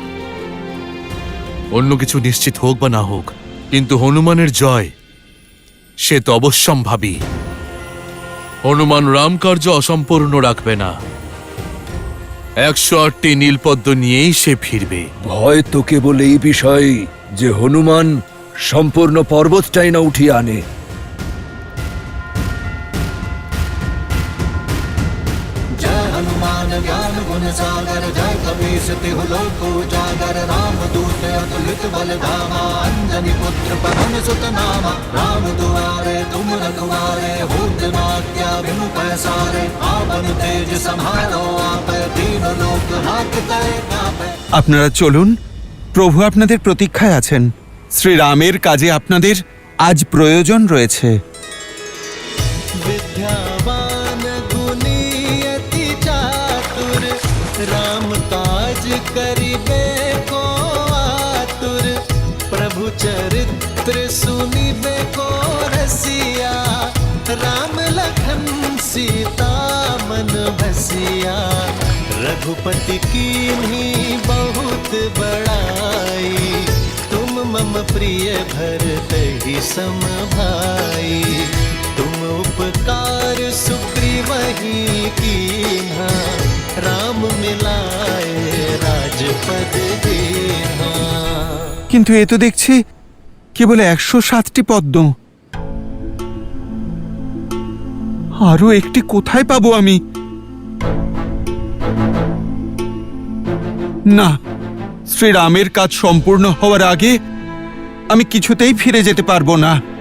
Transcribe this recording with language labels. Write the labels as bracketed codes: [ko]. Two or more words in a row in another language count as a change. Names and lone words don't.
[bn] অন্য কিছু নিশ্চিত হোক বা না হোক, কিন্তু হনুমানের জয় সে তো অবশ্যম্ভাবী। হনুমান রামকার্য অসম্পূর্ণ রাখবে না। 108টি নীলপদ্ম নিয়েই সে ফিরবে। ভয় তো কেবল এই বিষয়ে যে হনুমান সম্পূর্ণ পর্বতটাই না উঠিয়ে আনে। [awa] जय हनुमान ज्ञान गुण सागर जय कपीस तिहु लोक उजागर रामदूत अतुलित बल धामा अंजनी पुत्र पवन सुत नामा राम दुआरे तुम रखवारे होत न क्या बिनु पैसारे आपन तेज संहारो आपे दीन लोक हाकते कापे। [bn] আপনারা চলুন, প্রভু আপনাদের প্রতীক্ষায় আছেন। শ্রীরামের কাজে আপনাদের আজ প্রয়োজন রয়েছে। [awa] विद्यावान गुणी अति चातुर राम काज करिबे को आतुर प्रभु चरित्र सुनिबे को रसिया राम लखन सीता मन बसिया रघुपति कीन्ही बहुत बड़ाई तुम मम प्रिय भरत ही सम भाई तुम उपकार सुग्रीवहि कीन्हा राम मिलाए राजपद दीन्हा। [bn] কিন্তু এ তো দেখছি কেবল 107টি পদ্ম। আরো একটি কোথায় পাবো আমি? না, শ্রীরামের কাজ সম্পূর্ণ হওয়ার আগে আমি কিছুতেই ফিরে যেতে পারবো না।